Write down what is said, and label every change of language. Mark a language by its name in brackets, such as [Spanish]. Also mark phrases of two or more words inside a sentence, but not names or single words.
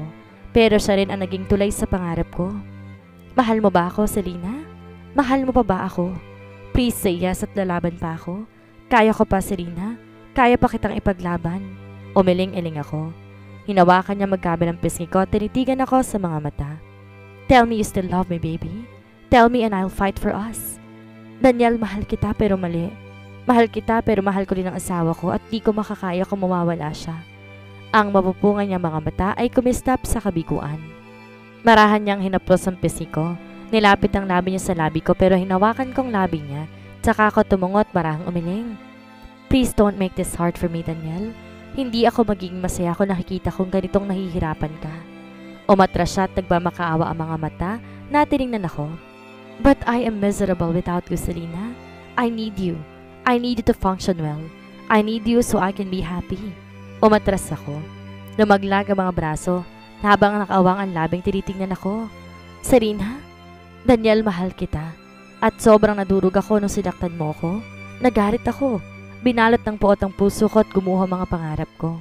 [Filipino] Pero siya rin ang naging tulay sa pangarap ko. Mahal mo ba ako, Selena? Mahal mo pa ba ako? [English] Please say yes [Filipino] at lalaban pa ako. Kaya ko pa, Serena. Kaya pa kitang ipaglaban. Umiling-iling ako. Hinawakan niya magkabilang pisngi ko at tinitigan ako sa mga mata. [English] Tell me you still love me, baby. Tell me and I'll fight for us. [Filipino] Daniel, mahal kita pero mali. Mahal kita pero mahal ko rin ang asawa ko at di ko makakaya kung mawawala siya. Ang mapupungan niyang mga mata ay kumistap sa kabiguan. Marahan niyang hinaplos ang pisngi ko. Nilapit ang labi niya sa labi ko pero hinawakan kong labi niya. Tsaka ako tumungot marahang umiling. [English] Please don't make this hard for me, Daniel. [Filipino] Hindi ako magiging masaya kung nakikita kong ganitong nahihirapan ka. Umatras siya at nagmamakaawa ang mga mata na tiningnan ako. [English] But I am miserable without you, Selena. I need you. I need you to function well. I need you so I can be happy. [Filipino] Umatras ako. Lumaglag ang mga braso na habang nakawang ang labing tinitingnan ako. Serena, Daniel, mahal kita. At sobrang nadurog ako nung sinaktan mo ko. Nagalit ako. Binalot ng puot ang puso ko at gumuho mga pangarap ko.